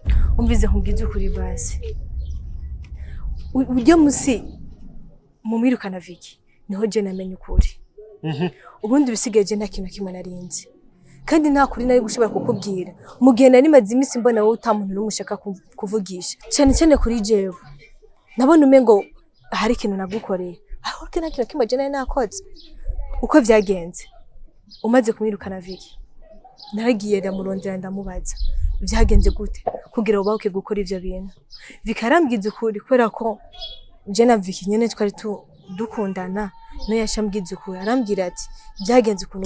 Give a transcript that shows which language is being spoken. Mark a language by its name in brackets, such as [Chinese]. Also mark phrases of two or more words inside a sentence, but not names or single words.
[Rundi] Umvize nkubwize ukuri basi. Ujya musi mumwirukana Vicky niho je namenye ukuri. Ubundi bisigaye nta kintu na kimwe narinzi. Kandi nta kuri nari gushobora kukubwira. Mugihe nari maze imisi mbona wowe utamuntu n'umushaka kuvugisha. Cyane kuri jewe. Nabona umengo hari ikintu nagukoreye. Aho kina kintu kimwe je nari nakoze. Uko vyagenze. Umaze kumwirukana Vicky. Naragiye ndamurondera ndamubaza. Vyagenze gute kugira ubahuke gukora ivyo bintu. Vicky arambwiza ukuri kubera ko je na Vicky nyene twari dukundana. No yashambwiza ukuri arambwira ati vyagenze ukuntu.